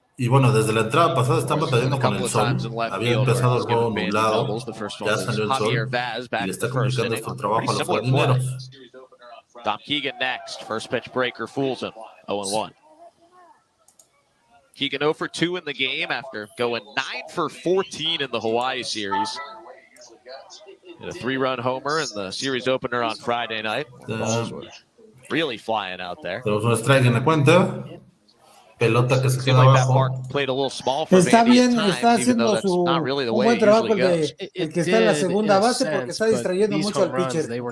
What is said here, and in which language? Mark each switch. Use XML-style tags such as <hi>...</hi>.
<es>Y bueno, desde la entrada pasada están batallando con el sol. Había empezado el juego nublado, ya salió el sol y le está complicando esto el trabajo a los jardineros.</es> <en>Tom Keegan next. First pitch breaker fools him. 0-1. Keegan 0 for 2 in the game after going 9 for 14 in the Hawaii series. Hit a 3-run homer in the series opener on Friday night. Balls were really flying out there.</en> <es>Tenemos un strike en la cuenta. Pelota que se queda abajo. Está bien, está haciendo un buen trabajo el que está en la segunda base porque está distrayendo mucho al pitcher.</es>